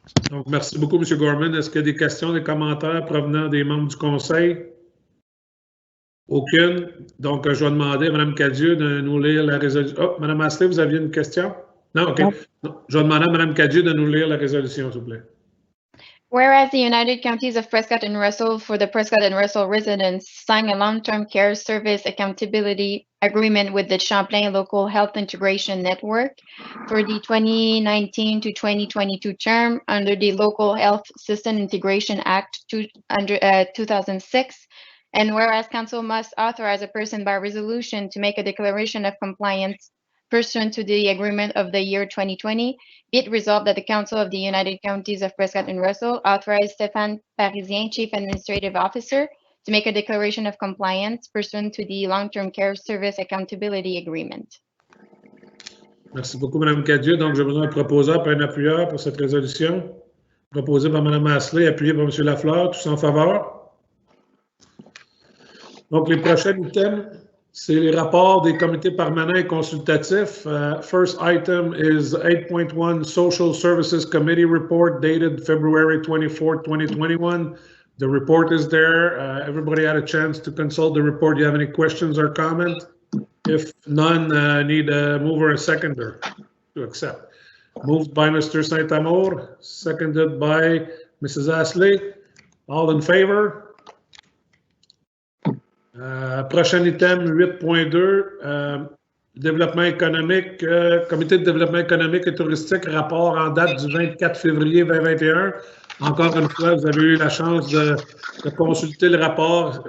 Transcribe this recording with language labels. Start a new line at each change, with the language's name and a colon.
French: Donc, merci beaucoup, M. Gorman. Est-ce qu'il y a des questions, des commentaires provenant des membres du Conseil? Aucune. Donc, je vais demander à Mme Cadieux de nous lire la résolution. Oh, Mme Asselet, vous aviez une question? Non, OK. Non. Je vais demander à Mme Cadieux de nous lire la résolution, s'il vous plaît.
English: Whereas the United Counties of Prescott and Russell for the Prescott and Russell residents sign a long-term care service accountability agreement with the Champlain Local Health Integration Network for the 2019 to 2022 term under the Local Health System Integration Act 2006. And whereas Council must authorize a person by resolution to make a declaration of compliance pursuant to the agreement of the year 2020, be it resolved that the Council of the United Counties of Prescott and Russell authorize Stéphane Parisien, Chief Administrative Officer, to make a declaration of compliance pursuant to the Long-Term Care Service Accountability Agreement.
French: Merci beaucoup, Mme Cadieux. Donc, j'ai besoin d'un proposeur et un appuyeur pour cette résolution. Proposé par Mme Asselet, appuyé par M. Lafleur. Tous en faveur? Donc, les prochains items, c'est les rapports des comités permanents et consultatifs.
English: First item is 8.1 Social Services Committee report dated February 24, 2021. The report is there. Everybody had a chance to consult the report. Do you have any questions or comments? If none, need a mover and seconder to accept. Moved by Mr. Saint-Amour, seconded by Mrs. Astley. All in favor?
French: Prochain item 8.2, développement économique, comité de développement économique et touristique, rapport en date du 24 février 2021. Encore une fois, vous avez eu la chance de consulter le rapport.